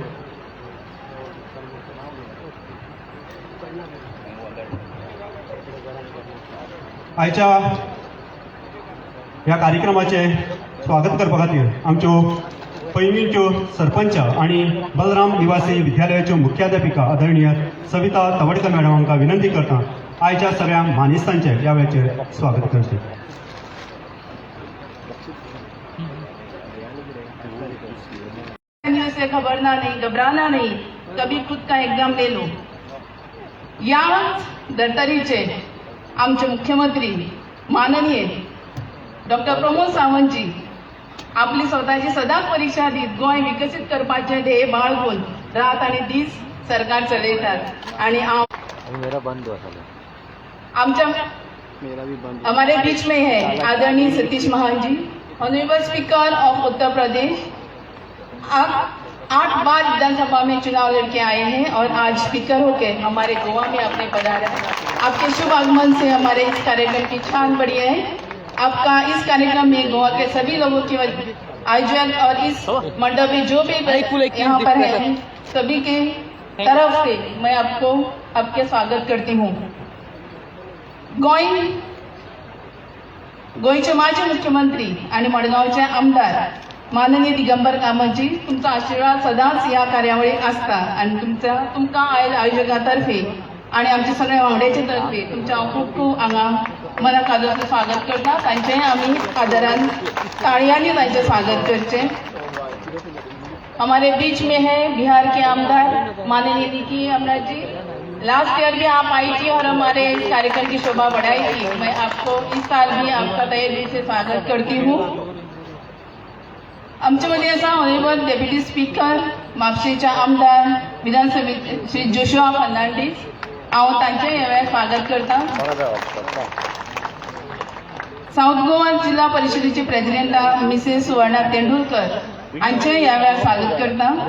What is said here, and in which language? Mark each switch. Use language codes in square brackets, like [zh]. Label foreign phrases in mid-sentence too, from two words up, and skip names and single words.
[kok] आयच्या ह्या कार्यक्रमाचे स्वागत करपा खातीर आमच्यो पैंगीणच्यो सरपंच आणि बलराम निवासी विद्यालयाच्यो मुख्याध्यापिका आदरणीय सविता तवडकर मॅडम हांकां विनंती करता आयच्या सगळ्या मानेस्तांचे ह्या वेळाचेर स्वागत करचें. [hi] से घबरना नहीं, घबराना नहीं, कभी खुद का एग्जाम ले लो. [kok] या धर्तरीचे आमचे मुख्यमंत्री माननीय डॉक्टर प्रमोद सावंतजी आपली स्वतःची सदांच परीक्षा दीत गोंय विकसीत करपाचे ध्येय बाळगून रात आणि दीस सरकार चलयतात. [hi] आणि हमारे बीच में है आदरणीय सतीश महान जी, [en] honourable speaker of Uttar Pradesh. [hi] आप 8 बार विधानसभा में चुनाव लड़के आए हैं और आज स्पीकर होकर हमारे गोवा में आपने पधारा. आपके शुभ आगमन से हमारे इस कार्यक्रम की शान बढ़ी है. आपका इस कार्यक्रम में गोवा के सभी लोगों की आयोजन और इस मंडप में जो भी यहाँ पर है सभी के तरफ से मैं आपको आपके स्वागत करती हूँ. [kok] गोयचे माजी मुख्यमंत्री आणि मडगावचे आमदार माननीय दिगंबर कामतजी, तुमचा आशीर्वाद सदांच ह्या कार्यावळीक आसता आणि तुमकां आयोजकांतर्फे आणि आमच्या सगळ्या वांगड्याचे तर्फे तुमच्या खूप खूप हांगा मनाक आदराचें स्वागत करता. तांचें आमी आदरान ताळयांनी तांचें स्वागत करचें. [hi] हमारे बीच में है बिहार के आमदार माननीय निकी अमराज जी. [en] last year [hi] भी आप आई थी और हमारे इस कार्यक्रम की शोभा बढ़ाई थी. मैं आपको इस साल भी आपका तहे दिल से स्वागत करती हूँ. [kok] आमच्यामध्ये असा [en] honourable deputy speaker [kok] म्हापशेंचे आमदार विधानसभेचे श्री जोशुआ फर्नांडीस, हांव तांचें ह्या वेळार स्वागत करता. साऊथ गोवा जिल्हा परिषदेची प्रेसिडेंट मिसेस सुवर्णा तेंडुलकर हांचें ह्या वेळार स्वागत करता.